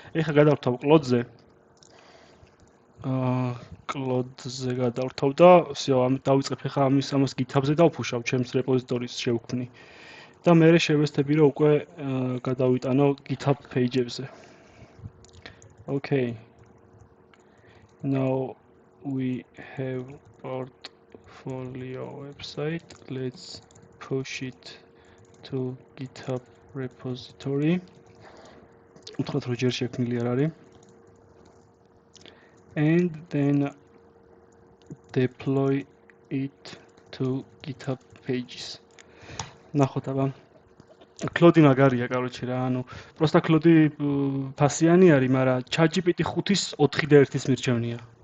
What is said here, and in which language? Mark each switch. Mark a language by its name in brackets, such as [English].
[Georgian] ეხლა გადავრთავ კლოდზე. კლოდზე გადავრთავ და всё, ამით დავიწყებ ეხლა ამას GitHub-ზე დავფუშავ, ჩემს რეპოზიტორის შევქმნი. და მე შევესწრები, რომ უკვე გადავიტანო GitHub page-ებზე. [English] Okay. Now we have portfolio website. Let's push it to GitHub repository. [Georgian] უთხრათ რომ ჯერ შექმნილი არ არის. [English] And then deploy it to GitHub pages. [Georgian] ნახოთ აბა. კლოდი მაგარია, короче რა, ანუ პროსტა კლოდი ფასიანი არის, მაგრამ ChatGPT 5-ის 4 და 1-ის მირჩევნია.